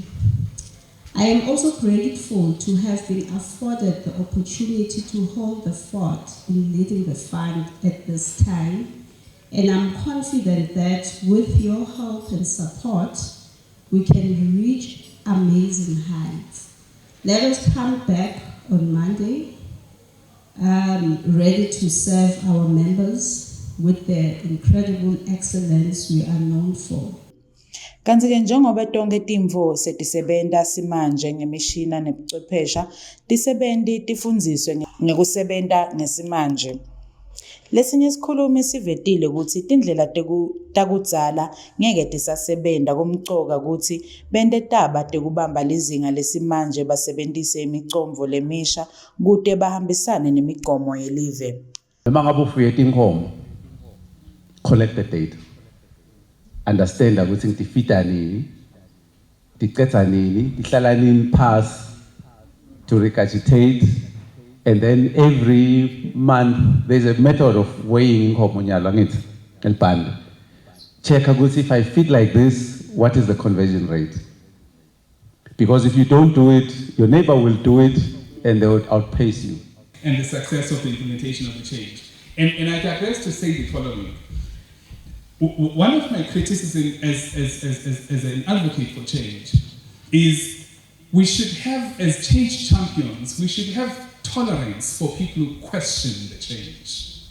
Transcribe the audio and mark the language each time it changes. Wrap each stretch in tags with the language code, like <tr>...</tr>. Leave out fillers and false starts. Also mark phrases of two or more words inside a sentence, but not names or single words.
<en>I am also grateful to have been afforded the opportunity to hold the fort in leading the fund at this time, and I'm confident that with your help and support, we can reach amazing heights. Let us come back on Monday, ready to serve our members with the incredible excellence we are known for.</en> <ss>Kanti-ke njengoba tonke timvo setisebenta simanje ngemishina nebuchwephesha, tisebenzi tifundziswe ngekusebenta ngesimanje. Lesinye isikhulumi sivetile ukuthi tindlela takudzala ngeke tisasebenta, kumcoka ukuthi bente taba tekubamba lizinga lesimanje basebentise imicondvo lemisha kude bahambisane nemigomo yelive. Noma ngabe ufuye tinkomo,</ss> <en>collect the data. Understand ukuthi</en> <ss>ngifita nini, ticetha nini, ihlala nini</ss> <en>pass to regurgitate, and then every month there's a method of weighing</en> <ss>inkomo nyalo ngithi elibhande.</ss> <en>Check ukuthi if I feed like this, what is the conversion rate? Because if you don't do it, your neighbor will do it and they will outpace you. And the success of the implementation of the change. And I digress to say the following. One of my criticisms as an advocate for change is we should have, as change champions, we should have tolerance for people who question the change.</en>